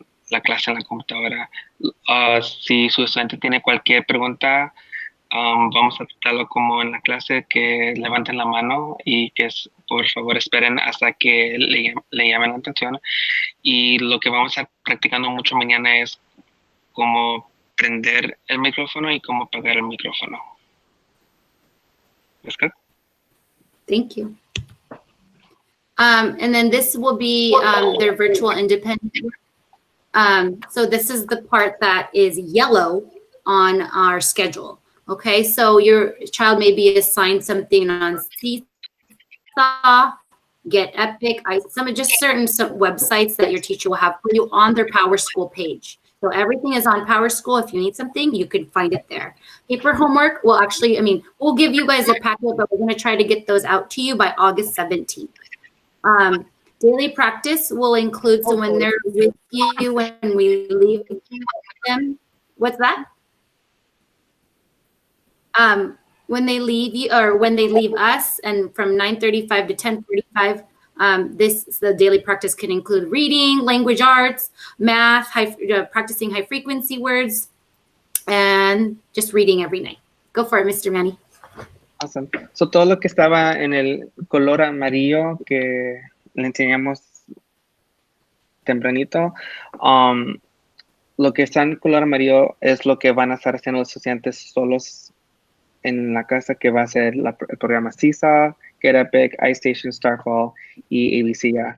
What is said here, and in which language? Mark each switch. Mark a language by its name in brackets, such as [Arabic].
[Spanish] la clase en la computadora. Si su estudiante tiene cualquier pregunta, vamos a tratarlo como en la clase, que levanten la mano y que por favor esperen hasta que le llamen la atención. Y lo que vamos a estar practicando mucho mañana es cómo prender el micrófono y cómo apagar el micrófono. ¿Es good? [English] Thank you. And then this will be their virtual independent. So this is the part that is yellow on our schedule. Okay, so your child may be assigned something on Seesaw, Get Epic, just certain websites that your teacher will have for you on their PowerSchool page. So everything is on PowerSchool. If you need something, you can find it there. Paper homework will actually, we'll give you guys a packet, but we're going to try to get those out to you by August 17th. Daily practice will include, so when they're with you, when we leave them, what's that? When they leave you, or when they leave us, and from 9:35 to 10:45, the daily practice can include reading, language arts, math, practicing high frequency words, and just reading every night. Go for it, Mr. Manny. Awesome. [Spanish] So todo lo que estaba en el color amarillo que le enseñamos tempranito, lo que está en color amarillo es lo que van a estar haciendo los estudiantes solos en la casa, que va a ser el programa Seesaw, Get Epic, iStation, Starfall y ABC.